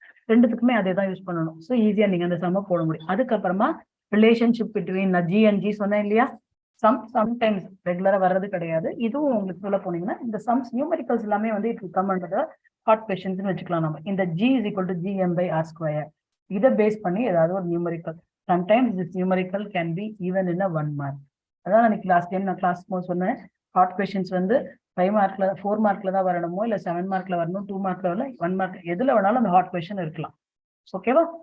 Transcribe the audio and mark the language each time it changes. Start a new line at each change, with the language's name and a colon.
Tamil: ரெண்டுத்துக்குமே அதே தான் யூஸ் பண்ணணும். ஸோ ஈஸியா நீங்க அந்த சம்ம போட முடியும். அதுக்கப்புறமா relationship between G and G சொன்னேன் இல்லையா, சம்டைம்ஸ் ரெகுலரா வர்றது கிடையாது. இதுவும் உங்களுக்கு சொல்ல போனீங்கன்னா இந்த சம்ஸ் நியூமரிக்கல்ஸ் எல்லாமே வந்து it come under hot questions வச்சுக்கலாம். நம்ம இந்த G is equal to gm/r². இதை பேஸ் பண்ணி ஏதாவது ஒரு numerical, sometimes
English: This numerical can be even in 1 mark.
Tamil: அதான் எனக்கு லாஸ்ட் டைம் நான் கிளாஸ் சொன்னேன், ஹாட் கொஸ்டின்ஸ் வந்து 5 மார்க்ல 4 மார்க்ல தான் வரணுமோ இல்ல 7 மார்க்ல வரணும், 2 மார்க்ல வரல, 1 மார்க் எதுல வேணாலும் அந்த ஹாட் கொஸ்டின் இருக்கலாம். ஓகேவா?